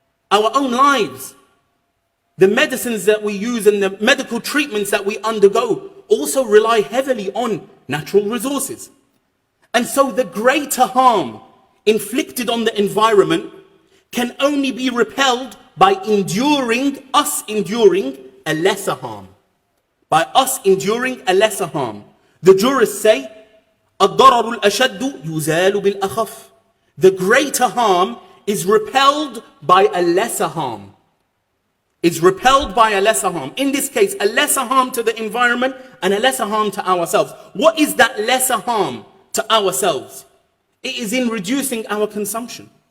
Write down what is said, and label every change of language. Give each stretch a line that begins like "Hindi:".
English: Our own lives. The medicines that we use and the medical treatments that we undergo also rely heavily on natural resources. And so the greater harm inflicted on the environment can only be repelled by us enduring a lesser harm. By us enduring a lesser harm. The jurists say,
Arabic: الضرر الأشد يزال بالأخف.
English: The greater harm is repelled by a lesser harm. Is repelled by a lesser harm. In this case, a lesser harm to the environment and a lesser harm to ourselves. What is that lesser harm to ourselves? It is in reducing our consumption.